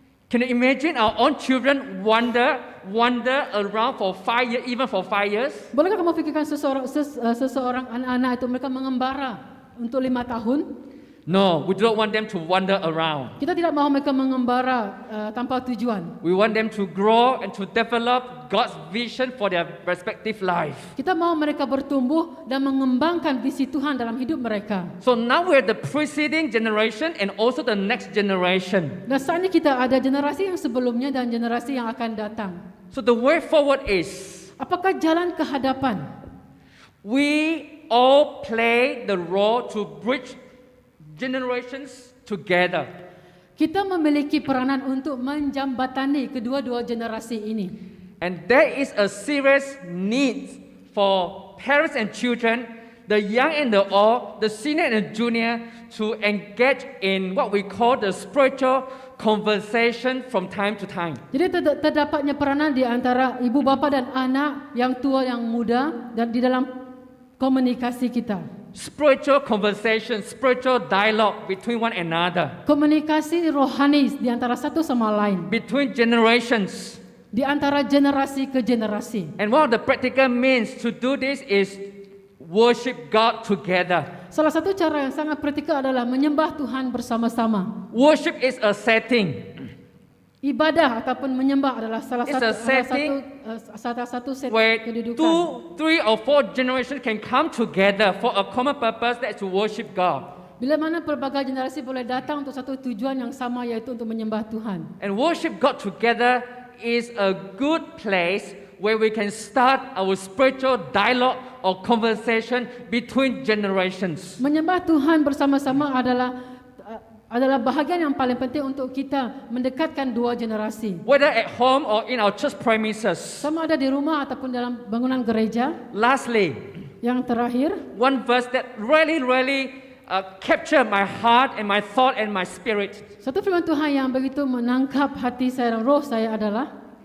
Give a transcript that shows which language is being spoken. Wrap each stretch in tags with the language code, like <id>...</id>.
<en>Can you imagine our own children wander around for 5 years, even for 5 years?</en> <ms>Bolehkah kamu fikirkan seseorang anak-anak itu mereka mengembara untuk 5 tahun?</ms> <en>No, we don't want them to wander around.</en> <ms>Kita tidak mahu mereka mengembara tanpa tujuan.</ms> <en>We want them to grow and to develop God's vision for their respective life.</en> <ms>Kita mahu mereka bertumbuh dan mengembangkan visi Tuhan dalam hidup mereka.</ms> <en>So now we're the preceding generation and also the next generation.</en> <ms>Dan saat ini kita ada generasi yang sebelumnya dan generasi yang akan datang.</ms> <en>So the way forward is,</en> <ms>Apakah jalan ke hadapan?</ms> <en>we all play the role to bridge generations together.</en> <ms>Kita memiliki peranan untuk menjembatani kedua-dua generasi ini.</ms> <en>And there is a serious need for parents and children, the young and the old, the senior and the junior, to engage in what we call the spiritual conversation from time to time.</en> <ms>Jadi terdapatnya peranan di antara ibu bapa dan anak, yang tua yang muda, dan di dalam komunikasi kita.</ms> <en>Spiritual conversation, spiritual dialogue between one another,</en> <ms>Komunikasi rohani di antara satu sama lain,</ms> <en>between generations.</en> <ms>di antara generasi ke generasi.</ms> <en>And one of the practical means to do this is worship God together.</en> <ms>Salah satu cara yang sangat praktikal adalah menyembah Tuhan bersama-sama.</ms> <en>Worship is a setting.</en> <ms>Ibadah ataupun menyembah adalah salah</ms> <en>It's a setting</en> <ms>satu set</ms> <en>where</en> <ms>kedudukan.</ms> <en>2, 3 or 4 generations can come together for a common purpose, that's to worship God.</en> <ms>Bila mana pelbagai generasi boleh datang untuk satu tujuan yang sama, yaitu untuk menyembah Tuhan.</ms> <en>And worship God together is a good place where we can start our spiritual dialogue or conversation between generations.</en> <ms>Menyembah Tuhan bersama-sama adalah bahagian yang paling penting untuk kita mendekatkan dua generasi.</ms> <en>Whether at home or in our church premises.</en> <ms>Sama ada di rumah ataupun dalam bangunan gereja.</ms> <en>Lastly,</en> <ms>Yang terakhir,</ms> <en>one verse that really captured my heart and my thought and my spirit.</en> <ms>satu firman Tuhan yang begitu menangkap hati saya dan roh saya adalah</ms>